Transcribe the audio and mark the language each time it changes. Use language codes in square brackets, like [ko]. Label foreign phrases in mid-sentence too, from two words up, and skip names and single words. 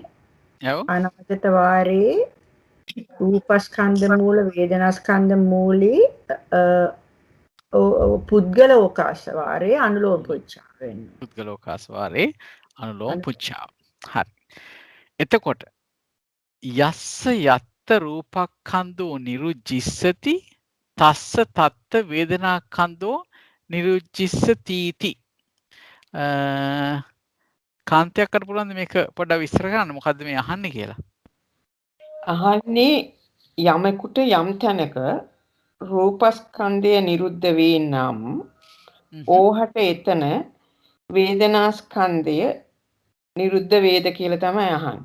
[si] ඔව්. අනාගත වාරයේ රූපස්කන්ධ මූල වේදනාස්කන්ධ මූලී පුද්ගල ඕකාශ වාරයේ අනුලෝම පුච්චා වෙන්න. පුද්ගලෝකාස වාරේ අනුලෝම පුච්චාව. හරි. එතකොට [pi] යස්ස යත්ත රූපක්ඛන්தோ නිරුජ්ජිස්සති තස්ස තත්ත වේදනාක්ඛන්தோ නිරුජ්ජිස්සතිති. [si] කාන්තයක් කරන්න පුළුවන්ද මේක පොඩ්ඩක් විස්තර කරන්න මොකද්ද මේ අහන්නේ කියලා? අහන්නේ යමෙකුට යම් තැනක රූපස්කන්ධය නිරුද්ධ වේ නම් ඕහට එතන වේදනාස්කන්ධය නිරුද්ධ වේද කියලා තමයි අහන්නේ.